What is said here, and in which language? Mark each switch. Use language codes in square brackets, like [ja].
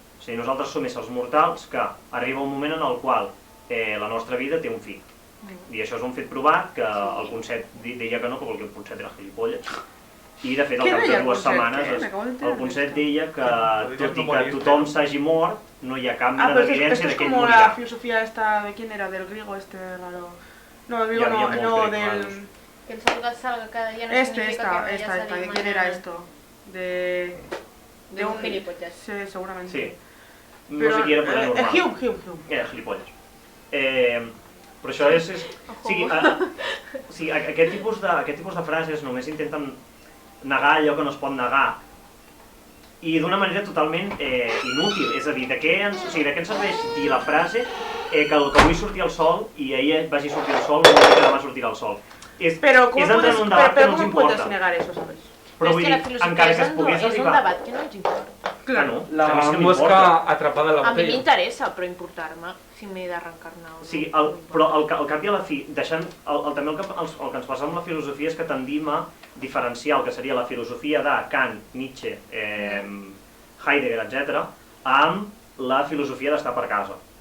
[ca] O sigui, nosaltres som éssers mortals que arriba un moment en el qual la nostra vida té un fi. I això és un fet provat, que el Ponset deia que no, perquè el Ponset era gilipolles. I de fet, al cap de 2 setmanes, el Ponset deia que tot i que tothom s'hagi mort, no hi ha cap mena d'evidència de que ell [es] morirà. Ah, però esto es como la filosofía esta de quién era, del griego este raro. No, del griego no, del... Que el sol salga cada día no significa que vaya a salir ¿de quién era esto? De un gilipollas. Sí, seguramente. [ca] Sí. No sé qui era, però era normal. Hume. Era gilipolles. Però això és... O sigui, aquest tipus de frases només intenten negar allò que no es pot negar i d'una manera totalment inútil. És a dir, de què ens serveix dir la frase que avui sortia el sol i ahir vagi sortir el sol, no sé que demà sortirà el sol. [es] Pero ¿cómo puedes negar eso, sabes? [ca] Però vull dir, encara que es pogués arribar... És un debat que no ens importa. [es] Claro. La mosca atrapada en la [ca] A mi [es] botella. [ca] m'interessa, però importar-me si m'he de reencarnar o no. Sí, però al cap i a la fi, deixant... També el que ens passa amb la filosofia és que tendim a diferenciar el que seria la filosofia de Kant, Nietzsche, Heidegger, etc., amb la filosofia d'estar per casa.